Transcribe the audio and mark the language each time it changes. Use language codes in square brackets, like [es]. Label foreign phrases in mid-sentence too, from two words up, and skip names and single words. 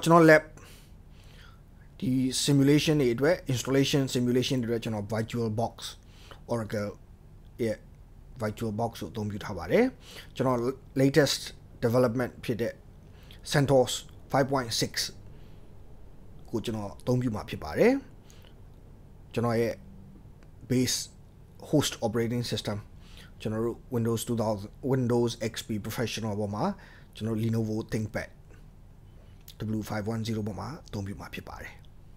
[my] ကျွန်တော် lab ဒီ simulation တွေအတွက် [en] installation simulation [my] တွေအတွက်ကျွန်တော် VirtualBox Oracle ရဲ့ VirtualBox ကိုအသုံးပြုထားပါတယ်ကျွန်တော် [en] latest development [my] ဖြစ်တဲ့ CentOS 5.6 ကိုကျွန်တော်အသုံးပြုမှာဖြစ်ပါတယ်ကျွန်တော်ရဲ့ [en] base host operating system [my] ကျွန်တော်တို့ Windows XP Professional ပေါ်မှာကျွန်တော် Lenovo ThinkPad W510 ပေါ်မှာအသုံးပြုမှာဖြစ်ပါတယ်